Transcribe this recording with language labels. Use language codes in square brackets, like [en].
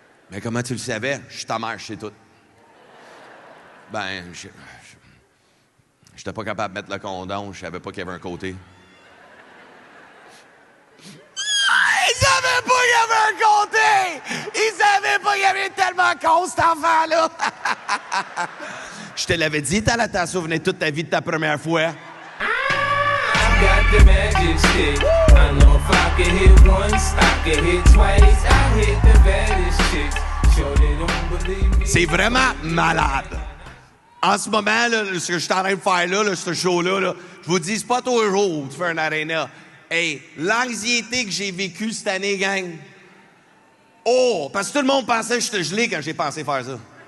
[fr] Mais comment tu le savais? Je suis ta mère, je sais tout. Ben, j'étais pas capable de mettre le condom, je savais pas qu'il y avait un côté. Il savait pas qu'il y avait un côté! Il savait pas qu'il y avait tellement con, cet enfant-là! Je te l'avais dit, t'en souvenais toute ta vie de ta première fois. [en] Got the magic stick. I know if I could hit once, I could hit twice. I hit the baddest chicks. Sure they don't believe me. [fr] C'est vraiment malade. En ce moment, là, ce que je suis en train de faire là, ce show-là, là, je vous dis, c'est pas tous les jours que tu fais un aréna. Hey, l'anxiété que j'ai vécue cette année, gang. Oh, parce que tout le monde pensait que j'étais gelé quand j'ai pensé faire ça.